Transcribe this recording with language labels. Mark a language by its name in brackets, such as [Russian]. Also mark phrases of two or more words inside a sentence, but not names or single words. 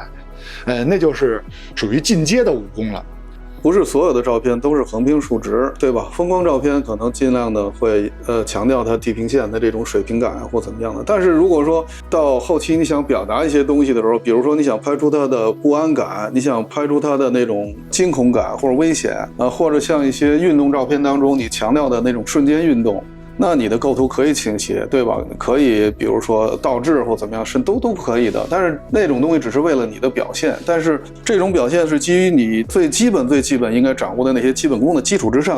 [Chinese] 那就是屬於進階的武功了。不是所有的照片都是橫平豎直，對吧？風光照片可能盡量的會強調它地平線的這種水平感或怎麼樣的。但是如果說到後期你想表達一些東西的時候，比如說你想拍出它的不安感，你想拍出它的那種驚恐感或者危險或者像一些運動照片當中你強調的那種瞬間運動，那你的構圖可以傾斜，對吧？可以比如說倒置或怎麼樣，是都可以的。但是那種東西只是為了你的表現，但是這種表現是基於你最基本應該掌握的那些基本功的基礎之上。